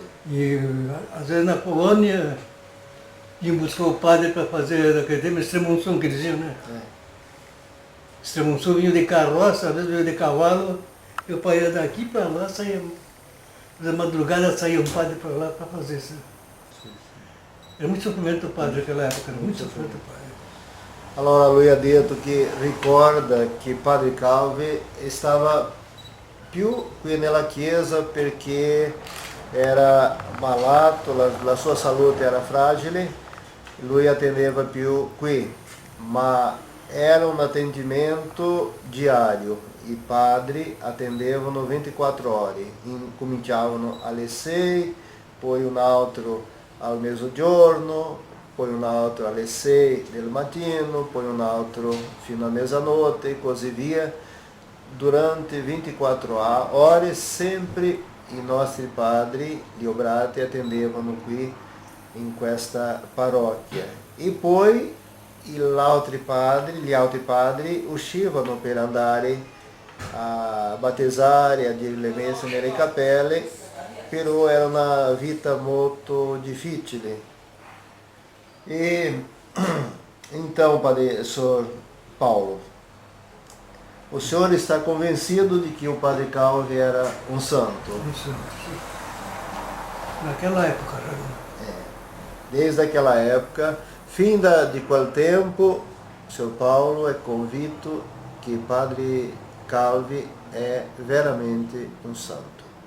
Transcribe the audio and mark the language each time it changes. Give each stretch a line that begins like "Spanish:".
Portuguese: E às vezes na Polônia iam buscar o padre para fazer aquele tempo extrema-unção, que diziam, né? Extrema-unção vinha de carroça, às vezes vinha de cavalo, e o pai ia daqui para lá, saía, da madrugada saía um padre para lá para fazer isso. Era muito sofrimento o padre naquela época, era muito sofrimento o padre.
Italian: Allora lui ha detto che ricorda che Padre Calvi stava più qui nella chiesa perché era malato, la sua salute era fragile, lui attendeva più qui, ma era un attendimento diario, i padri attendevano 24 ore, cominciavano alle 6, poi un altro al mezzogiorno, poi un altro alle 6 del mattino, poi un altro fino a mezzanotte e così via. Durante 24 ore sempre i nostri padri, gli obrati, attendevano qui in questa parrocchia. E poi gli altri padri uscivano per andare a battezzare, a dire le messe nelle cappelle, però era una vita molto difficile.
Portuguese: E então, Padre Sr. Paulo, o senhor está convencido de que o Padre Calvi era um santo? Um santo. Naquela época, né? Desde aquela época, fim de qual tempo, São Paulo é convicto que Padre Calvi é veramente um santo.